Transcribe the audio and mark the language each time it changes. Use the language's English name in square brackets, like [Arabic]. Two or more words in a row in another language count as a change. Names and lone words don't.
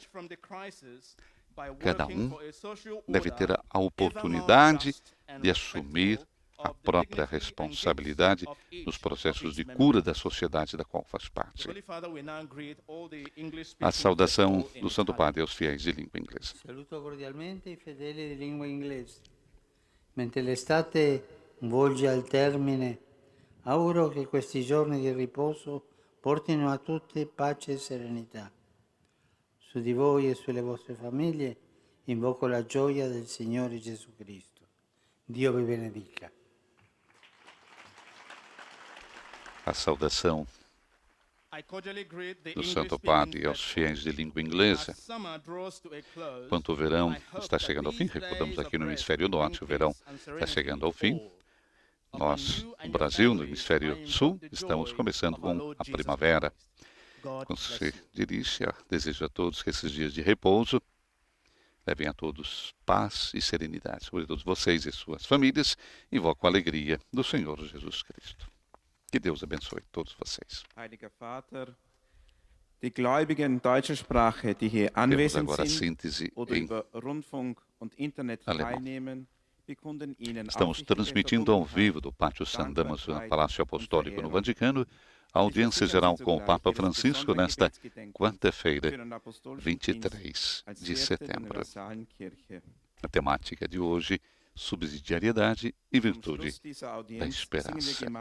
[Portuguese] Cada um deve ter a oportunidade de assumir a própria responsabilidade nos processos de cura da sociedade da qual faz parte. A saudação do Santo Padre aos fiéis de língua inglesa. [Italian] Saluto cordialmente i fedeli di lingua inglese. Mentre l'estate volge al termine, auguro che questi giorni di riposo portino a tutti pace e serenità. Su di voi e sulle vostre famiglie invoco la gioia del Signore Gesù Cristo. Dio vi benedica. [Portuguese] A saudação do Santo Padre aos fiéis de língua inglesa. Enquanto o verão está chegando ao fim, recordamos aqui no Hemisfério Norte, o verão está chegando ao fim. Nós, no Brasil, no Hemisfério Sul, estamos começando com a primavera. Quando se dirige, desejo a todos que esses dias de repouso levem a todos paz e serenidade. Sobre todos vocês e suas famílias, invoco a alegria do Senhor Jesus Cristo. Que Deus abençoe todos vocês. [German] Heiliger Vater, die Gläubigen deutscher Sprache, die hier [Portuguese] Temos [German] anwesend [Portuguese] agora a [German] sind [Portuguese] síntese [German] oder [Portuguese] em [German] über Rundfunk und Internet [Portuguese] alemão. [German] teilnehmen, bekunden Ihnen [Portuguese] Estamos [German] aufrichtige [Portuguese] transmitindo ao [German] Verbundenheit, [Portuguese] vivo do Pátio San [German] Dankbarkeit [Portuguese] Damaso, no Palácio Apostólico no [German] und [Portuguese] Vaticano, a audiência geral com o Papa Francisco nesta quarta-feira, 23 de setembro. A temática de hoje, subsidiariedade e virtude da esperança.